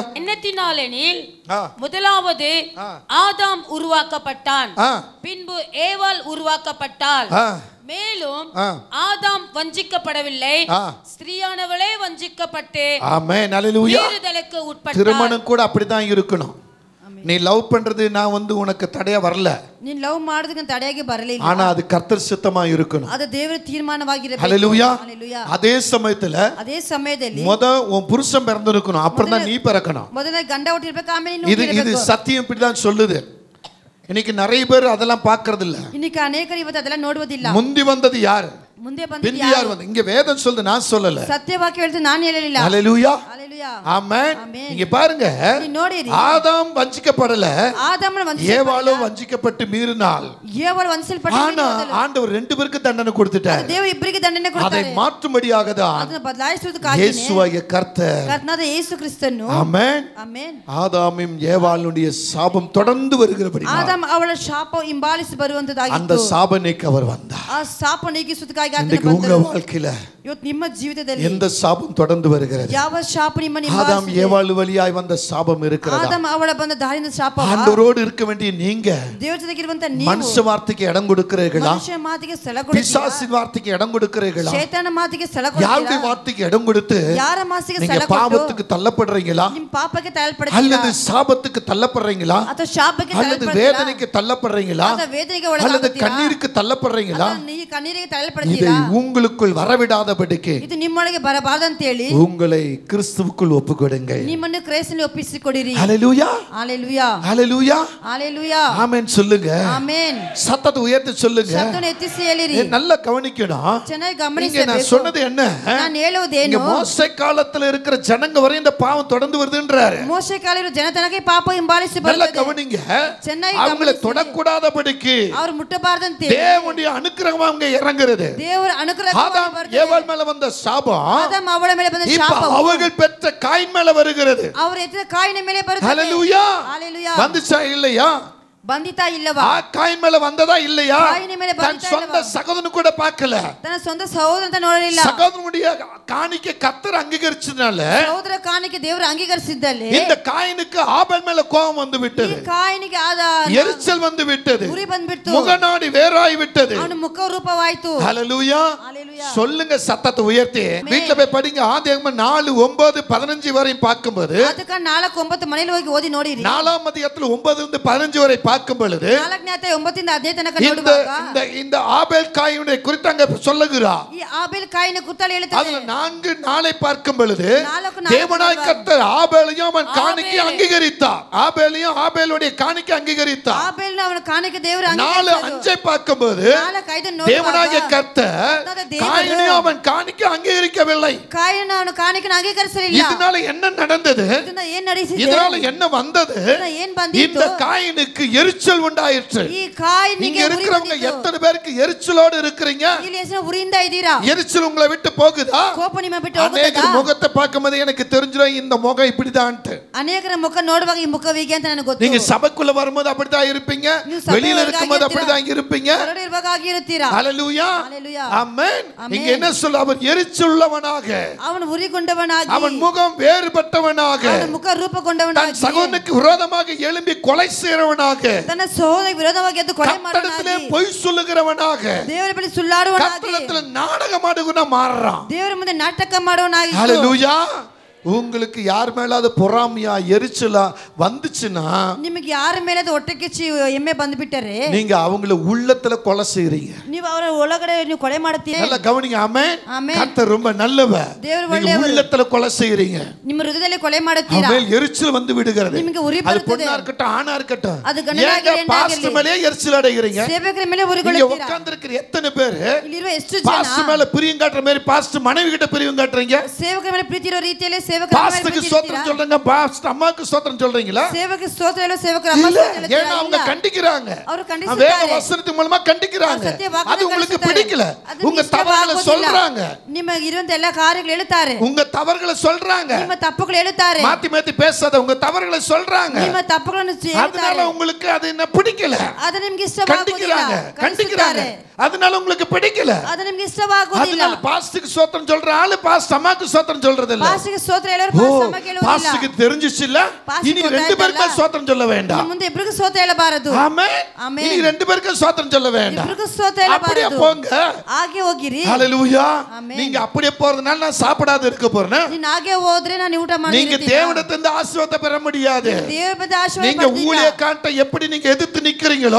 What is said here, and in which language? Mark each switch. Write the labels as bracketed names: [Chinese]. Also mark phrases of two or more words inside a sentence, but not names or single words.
[Tamil] என்னத்தினாலெனில் முதலாவது ஆதாம் உருவாக்கப்பட்டான், பின்பு ஏவாள் உருவாக்கப்பட்டாள். மேலும் ஆதாம் வஞ்சிக்கப்படவில்லை, ஸ்திரீயானவளே வஞ்சிக்கப்பட்டு ஆமென் ஹalleluya மீறுதலுக்கு உட்பட்டாள். திருமணம் கூட அப்படிதான் இருக்கணும். நீ லவ் பண்றது நான் வந்து உனக்கு தடையா வரல, நீ லவ் [Kannada] ಮಾಡೋದಕ್ಕೆ ತಡೆಯಾಗಿ ಬರಲಿಲ್ಲ, [Tamil] ஆனா அது கர்த்தர் சித்தமா இருக்கணும். [Kannada] ಅದು ದೇವರ ತೀರ್ಮಾನವಾಗಿರಬೇಕು. [Tamil] ஹalleluya. ஹalleluya. அதே சமயத்துல உன் புருஷன் பிறந்திருக்கணும், அப்புறம் தான் நீ பிறக்கணும். [Kannada] ಮೊದಲೇ ಗಂಡ ಹುಟ್ಟಿರಬೇಕು, ಆಮೇಲೆ ನೀನು ಹುಟ್ಟಿರಬೇಕು. [Tamil] இது சத்தியம் இப்படிதான் சொல்லுது. இன்னைக்கு நிறைய பேர் அதெல்லாம் பார்க்கிறது இல்ல. [Kannada] இன்னைக்கு अनेಕರು ಇವತ್ತು ಅದೆಲ್ಲ ನೋಡುವುದಿಲ್ಲ. [Tamil] முந்தி வந்தது யார்? [Kannada] ಮುಂದೆ ಬಂದಿದ್ದು ಯಾರು? [Tamil] இங்க வேதம் சொல்லுது, நான் சொல்லல. [Kannada] சத்தியவாக்கியம் ಹೇಳ್ತು, ನಾನು ಹೇಳಲಿಲ್ಲ. [Tamil] ஹalleluya. ஹalleluya. ஆமென். இங்க பாருங்க, [Kannada] ನೋಡಿರಿ, [Tamil] ஆதாம் வஞ்சிக்கப்படல, ஆதாம் வஞ்சிக்கப்படல, ஏவாளும் வஞ்சிக்கப்பட்டு மீறினாள். ஏவாள் வஞ்சிக்கப்பட்டு ஆனா ஆண்டவர் ரெண்டு பேருக்கு தண்டனை கொடுத்துட்டார். [Kannada] தேவன் ಇಬ್ಬರಿಗೆ ದಂಡನೆ ಕೊಡ್ತಾರೆ. [Tamil] அதை மாற்றும்படியாக தான் [Kannada] ಅದನ್ನು ಬದಲಾಯಿಸುವುದಕ್ಕಾಗಿ [Tamil] ಯೇಸುವಾகிய கர்த்தர், [Kannada] ಕರ್ತನಾದ ಯೇಸು ಕ್ರಿಸ್ತನು, [Tamil] ஆமென், [Kannada] ಆಮೆನ್, [Tamil] ஆதாமும் ஏவாளுடைய சாபம் தொடர்ந்து வருகிறபடி [Kannada] ஆதாம் ಅವಳ ಶಾಪ ಹಿಂಬಾಲಿಸಿ ಬರುವಂತದಾಗಿತ್ತು. [Tamil] அந்த சாப நீக்க அவர் வந்தார். [Kannada] ಆ ಶಾಪ ನೀಗಿಸುವುದಕ್ಕಾಗಿ ಆತನು [Tamil] இன்னைக்கு உங்க [Kannada] ಬಂದರು. [Tamil] வாழ்க்கையில [Kannada] ಇವತ್ತು ನಿಮ್ಮ ಜೀವಿತದಲ್ಲಿ [Tamil] எந்த சாபம் தொடர்ந்து வருகிறது? [Kannada] ಯಾವ ಶಾಪ ನಿಮ್ಮನ್ನು [Tamil] ஆதாம் [Kannada] ಹಿಂಬಾಲಿಸಿದೆ? [Tamil] ஏவாள் வழியாய் வந்த சாபம் இருக்கிறதா? [Kannada] ஆதாம் ಅವಳ ಬಂದ ದಾರಿಯಿಂದ ಶಾಪ. [Tamil] ஆண்டவரோடு இருக்க வேண்டிய நீங்க [Kannada] ದೇವರ ಜೊತೆಗೆ ಇರುವಂತ ನೀವು [Tamil] மனுஷ வார்த்தைக்கு இடம் கொடுக்கிறீர்களா? [Kannada] ಮನುಷ್ಯ ಮಾತಿಗೆ ಸ್ಥಳ ಕೊಡುತ್ತೀರಾ? [Tamil] பிசாசின் வார்த்தைக்கு இடம் கொடுக்கிறீர்களா? [Kannada] ಶೈತಾನ ಮಾತಿಗೆ ಸ್ಥಳ ಕೊಡುತ್ತೀರಾ? [Tamil] யாருடைய வார்த்தைக்கு இடம் கொடுத்து [Kannada] ಯಾರ ಮಾತಿಗೆ [Tamil] நீங்க [Kannada] ಸ್ಥಳ ಕೊಟ್ಟು [Tamil] பாவத்துக்கு தள்ளப்படுறீங்களா? [Kannada] ನಿಮ್ಮ ಪಾಪಕ್ಕೆ ತಳ್ಳಲ್ಪಡುತ್ತೀರಾ? [Tamil] அல்லது சாபத்துக்கு தள்ளப்படுறீங்களா? [Kannada] ಅಥವಾ ಶಾಪಕ್ಕೆ [Tamil] அல்லது [Kannada] ತಳ್ಳಲ್ಪಡುತ್ತೀರಾ? [Tamil] வேதனைக்கு தள்ளப்படுறீங்களா? [Kannada] ಅಥವಾ ವೇದನೆಗೆ [Tamil] அல்லது [Kannada] ಒಳಗಾಗುತ್ತೀರಾ? [Tamil] கண்ணீருக்கு தள்ளப்படுறீங்களா? [Kannada] ಅಥವಾ ನೀವು ಕಣ್ಣೀರಿಗೆ [Tamil] இதை [Kannada] ತಳ್ಳಲ್ಪಡುತ್ತೀರಾ? [Tamil] உங்களுக்குள் வரவிடாதபடிக்கு [Kannada] ಇದು ನಿಮ್ಮೊಳಗೆ ಬರಬಾರದಂತ ಹೇಳಿ [Tamil] உங்களை கிறிஸ்துவுக்குள் ஒப்புக்கொடுங்க. [Kannada] ನಿಮ್ಮನ್ನು ಕ್ರಿಸ್ತನಲ್ಲಿ ಒಪ್ಪಿಸಿಕೊಡಿರಿ. [Tamil] ஹalleluya. ஹalleluya. ஹalleluya. ஹalleluya. ஆமென் சொல்லுங்க. ஆமென். சத்தத்தை உயர்த்தி சொல்லுங்க. [Kannada] ಸದ್ದನ್ನು ಎತ್ತಿಸಿ ಹೇಳಿರಿ. [Tamil] நல்லா கவனிக்கணும். [Kannada] ಚೆನ್ನಾಗಿ [Tamil] இங்க [Kannada] ಗಮನಿಸಬೇಕು. [Tamil] நான் சொன்னது என்ன? [Kannada] ನಾನು ಹೇಳುವುದೇನು? [Tamil] இங்க மோசே காலத்துல இருக்கிற ஜனங்க வரை இந்த பாவம் தொடர்ந்து வருதுன்றாரு. [Kannada] ಮೋಶೆ ಕಾಲದ ಜನತನಕ್ಕೆ ಪಾಪ ಹಿಂಬಾಲಿಸಿ [Tamil] நல்லா [Kannada] ಬರುತ್ತದೆ. [Tamil] கவனிங்க. [Kannada] ಚೆನ್ನಾಗಿ [Tamil] அவங்களை தொடக்கூடாதபடிக்கு [Kannada] ಅವರು ಮುಟ್ಟಬಾರದಂತೆ [Tamil] தேவனுடைய அனுக்கிரகம் அவங்க இறங்குறது. [Kannada] ದೇವರ ಅನುಗ್ರಹ [Tamil] ஆதாம் ஏவாள் மேல வந்த சாபம் [Kannada] ಆದಾಮ್ ಅವಳ ಮೇಲೆ ಬಂದ [Tamil] இப்ப [Kannada] ಶಾಪ [Tamil] அவர்கள் பெற்ற காயின் மேல வருகிறது. [Kannada] ಅವರು ಎತ್ತಿದ ಕಾಯಿನ ಮೇಲೆ ಬರುತ್ತದೆ. [Tamil] ஹalleluya. ஹalleluya. வந்துச்சா இல்லையா? [Kannada] ಬಂದಿತಾ ಇಲ್ಲವಾ? ಆ ಕಾಯಿನ್ ಮೇಲೆ ಬಂದದಾ [Tamil] இல்லையா? தன் சொந்த சகோதரன் கூட பார்க்கல. [Kannada] ತನ್ನ ಸ್ವಂತ ಸಹೋದರನ ನೋಡಲಿಲ್ಲ. [Tamil] சகோதரனுடைய காணிக்கை கர்த்தர் அங்கீகரிச்சனால [Kannada] ಸಹೋದರ ಕಾಣಿಕೆ ದೇವರು ಅಂಗೀಕರಿಸಿದ್ದಲ್ಲೇ [Tamil] இந்த காயினுக்கு ஆபேல் மேல கோபம் வந்து விட்டது. [Kannada] ಈ ಕಾಯಿನಿಗೆ ಆದ [Tamil] எரிச்சல் வந்து விட்டது. [Kannada] ಉರಿ ಬಂದ್ಬಿಟ್ಟು [Tamil] முகநாடி வேறாய் விட்டது. [Kannada] ಅವನ ಮುಖ ರೂಪವಾಯಿತು. [Tamil] ஹalleluya. சொல்லுங்க சத்தத்தை உயர்த்தி. வீட்ல போய் படிங்க. ஆதியாகமம் 4:9-15 வரை பார்க்கும்போது [Kannada] ಅದಕ್ಕ 4:9 ಮನೆಯಲ್ಲಿ ಹೋಗಿ ಓದಿ ನೋಡಿರಿ. [Tamil] 4ஆம் அதிகாரத்துல 9-15 வரை பார்க்கும் பொழுது [Kannada] 4ನೇ ಅಧ್ಯಾಯ 9ರಿಂದ 15 ತನಕ ನೋಡುವಾಗ [Tamil] இந்த ஆபேல் காயினை குறித்து அங்க சொல்லுகிறார். [Kannada] ಈ ಆಬೇಲ್ ಕಾಯಿನ ಕುರಿತು ಹೇಳುತ್ತದೆ. [Tamil] அதுல 4 நாளை பார்க்கும் பொழுது தேவனாய் கர்த்தர் ஆபேலையும் அவன் காணிக்கை அங்கீகரித்தார். ஆபேலையும் ஆபேலுடைய காணிக்கை அங்கீகரித்தார். [Kannada] ஆபேல்ನ ಅವನ ಕಾಣಿಕೆ ದೇವರು [Tamil] 4:5 பார்க்கும்போது தேவனாகிய கர்த்தர் காயினையும் அவன் காணிக்கை அங்கீகரிக்கவில்லை. [Kannada] ಕಾಯಿನ ಅವನ ಕಾಣಿಕೆಯನ್ನು ಅಂಗೀಕರಿಸಲಿಲ್ಲ. [Tamil] இதனால என்ன நடந்தது? [Kannada] ಏನು ನಡೆಯಿತು? [Tamil] இதனால என்ன வந்தது? [Kannada] ಏನು ಬಂದಿತು? [Tamil] இந்த காயினுக்கு எரிச்சல் உண்டாயிற்று. [Kannada] ಈ ಕಾಯಿನಿಗೆ [Tamil] இங்க இருக்கிறவங்க எத்தனை பேருக்கு எரிச்சலோடு இருக்கீங்க? [Kannada] ಇಲ್ಲಿ ಎಷ್ಟು ಉರಿಯಿಂದ ಇದ್ದೀರಾ? [Tamil] எரிச்சல் உங்களை விட்டு போகுதா? [Kannada] ಕೋಪ ನಿಮ್ಮ ಬಿಟ್ಟು ಹೋಗುತ್ತಾ? [Tamil] அநேகர் முகத்தை பார்க்கும்போது எனக்கு தெரிஞ்சிரும் இந்த முகம் இப்படிதான்ட்டு. [Kannada] ಅನೇಕರ ಮುಖ ನೋಡುವಾಗ ಈ ಮುಖ ಹೀಗೆ ಅಂತ ನನಗೆ ಗೊತ್ತು. [Tamil] நீங்க சபைக்குள்ள வரும்போது அப்படிதான் இருப்பீங்க. வெளியில இருக்கும்போது அப்படிதான் இருப்பீங்க. [Kannada] ಹೊರಗಡೆ ಇರುವಾಗ ಹಾಗೆ ಇರುತ್ತೀರಾ. [Tamil] ஹalleluya. ஆமென். இங்க என்ன சொல்ல? அவர் எரிச்சலுள்ளவனாக, [Kannada] ಅವನು ಉರಿಗೊಂಡವನಾಗಿ, [Tamil] அவன் முகம் வேறுபட்டவனாக, [Kannada] ಅವನ ಮುಖ ರೂಪಗೊಂಡವನಾಗಿ, [Tamil] தன் சகோதரனுக்கு விரோதமாக எழும்பி கொலை செய்றவனாக, [Kannada] ತನ್ನ ಸಹೋದರನಿಗೆ ವಿರೋಧವಾಗಿ ಎದ್ದು ಕೊಲೆ ಮಾಡುವವನಾಗಿ, [Tamil] பொய் சொல்லுகிறவனாக, [Kannada] ದೇವರ ಬಳಿ ಸುಳ್ಳಾಡುವವನಾಗಿ, [Tamil] கர்த்தரிடத்தில் நாடகமாடுவனா மாறுறான். [Kannada] ದೇವರ ಮುಂದೆ ನಾಟಕ ಮಾಡುವವನಾಗಿ. [Tamil] ஹalleluya. உங்களுக்கு யார் மேலாவது பொறாமையா எரிச்சலா வந்துச்சுன்னா, [Kannada] ನಿಮಗೆ ಯಾರ ಮೇಲೆ ಹೊಟ್ಟೆ ಕಿಚ್ಚಿ ಎಮ್ಮೆ ಬಂದ್ಬಿಟ್ಟರೆ [Tamil] நீங்க அவங்கள உள்ளத்துல கொலை செய்றீங்க. [Kannada] ನೀವು ಅವರ ಒಳಗಡೆ ನೀವು ಕೊಲೆ ಮಾಡುತ್ತೀರಿ. [Tamil] நல்லா கவனிங்க. ஆமென். ஆமென். கர்த்தர் ரொம்ப நல்லவர். [Kannada] ದೇವರು [Tamil] நீங்க [Kannada] ಒಳ್ಳೆಯವರು. [Tamil] உள்ளத்துல கொலை செய்றீங்க. [Kannada] ನಿಮ್ಮ ಹೃದಯದಲ್ಲಿ ಕೊಲೆ ಮಾಡುತ್ತೀರಾ. [Tamil] ஆமென். எரிச்சல் வந்து விடுகிறது. [Kannada] ನಿಮಗೆ ಉರಿ [Tamil] அது [Kannada] ಬರುತ್ತದೆ. [Tamil] பொண்ணா இருக்கட்டும் ஆணா இருக்கட்டும். [Kannada] அது ಗಂಡನಾಗಲಿ ಹೆಣ್ಣಾಗಲಿ. [Tamil] பாஸ்டர் மேலே எரிச்சல் அடைகிறீங்க. [Kannada] ಸೇವಕರ ಮೇಲೆ [Tamil] இங்க [Kannada] ಉರಿಗೊಳ್ಳುತ್ತೀರಾ. [Tamil] உட்கார்ந்திருக்கிற எத்தனை பேர் [Kannada] ಇಲ್ಲಿರುವ ಎಷ್ಟು ಜನ [Tamil] பாஸ்டர் மேல பிரியம் காட்டுற மாதிரி பாஸ்டர் மனைவி கிட்ட பிரியம் காட்டுறீங்க? [Kannada] ಸೇವಕರ ಮೇಲೆ ಪ್ರೀತಿ ಇರೋ ರೀತಿಯಲ್ಲಿ ಸೇವಕರ ಮೇಲೆ [Tamil] பாஸ்டருக்கு ஸ்தோத்திரம் சொல்றீங்க, பாஸ்டர் அம்மாக்கு ஸ்தோத்திரம் சொல்றீங்களா? [Kannada] ಸೇವಕ ಸ್ತೋತ್ರ ಹೇಳೋ ಸೇವಕರ ಅಮ್ಮ [Tamil] இல்ல, [Kannada] ಸ್ತೋತ್ರ ಹೇಳುತ್ತಾರೆ. [Tamil] ஏன்னா அவங்க கண்டிக்கிறாங்க. [Kannada] ಅವರು [Tamil] வேத [Kannada] ಖಂಡಿಸುತ್ತಾರೆ. [Tamil] வசனத்தின் மூலமா கண்டிக்கிறாங்க. அது உங்களுக்கு பிடிக்கல. [Kannada] ಅದು [Tamil] உங்க [Kannada] ನಿಮಗೆ [Tamil] தவறுகளை [Kannada] ಇಷ್ಟವಾಗುವುದಿಲ್ಲ. [Tamil] சொல்றாங்க. [Kannada] ನಿಮಗೆ ಇರುವಂತ ಎಲ್ಲ ಕಾರ್ಯಗಳು ಹೇಳುತ್ತಾರೆ. [Tamil] உங்க தவறுகளை சொல்றாங்க. [Kannada] ನಿಮ್ಮ ತಪ್ಪುಗಳು ಹೇಳುತ್ತಾರೆ. [Tamil] மாத்தி மாத்தி பேசாத. உங்க தவறுகளை சொல்றாங்க. [Kannada] ನಿಮ್ಮ ತಪ್ಪುಗಳನ್ನು [Tamil] அதனால [Kannada] ಹೇಳ್ತಾರೆ. [Tamil] உங்களுக்கு அது என்ன பிடிக்கல. [Kannada] ಅದು ನಿಮಗೆ ಇಷ್ಟವಾಗುವುದಿಲ್ಲ. [Tamil] கண்டிக்கிறாங்க. அதனால உங்களுக்கு பிடிக்கல. [Kannada] ಅದು ನಿಮಗೆ ಇಷ್ಟವಾಗುವುದಿಲ್ಲ. [Tamil] அதனால பாஸ்டருக்கு ஸ்தோத்திரம் சொல்ற ஆளு பாஸ்டர் அம்மாக்கு ஸ்தோத்திரம் சொல்றது இல்ல. [Kannada] ಪಾಸ್ಟರ್ಗೆ ಸ್ತೋತ್ರ ಹೇಳೋರು ಪಾಸ್ಟರ್ ಅಮ್ಮಗೆ ಹೇಳುವುದಿಲ್ಲ. [Tamil] பாஸ்டருக்கு தெரிஞ்சிச்சு இல்ல? இனி ரெண்டு பேருக்கும் ஸ்தோத்திரம் சொல்ல வேண்டாம். [Kannada] ಮುಂದೆ ಇಬ್ಬರಿಗೂ ಸ್ತೋತ್ರ ಹೇಳಬಾರದು. [Tamil] ஆமென். இனி ரெண்டு பேருக்கும் ஸ்தோத்திரம் சொல்ல வேண்டாம். [Kannada] ಇಬ್ಬರಿಗೂ ಸ್ತೋತ್ರ [Tamil] அப்படியே [Kannada] ಹೇಳಬಾರದು. [Tamil] போங்க. [Kannada] ಹಾಗೆ ಹೋಗಿರಿ. [Tamil] ஹalleluya. ஆமென். நீங்க அப்படியே போறதுனால நான் சாப்பிடாத இருக்க போறேன். [Kannada] ನೀನು ಹಾಗೆ ಹೋದ್ರೆ ನಾನು ಊಟ [Tamil] நீங்க [Kannada] ಮಾಡ್ತೀನಿ. [Tamil] தேவனிடத்திலிருந்து ஆசீர்வாதத்தை பெற முடியாது. [Kannada] ದೇವರ ಬಳಿ ಆಶೀರ್ವಾದ [Tamil] நீங்க ஊழியக்காரனை எப்படி நீங்க எதிர்த்து நிக்கிறீங்களோ,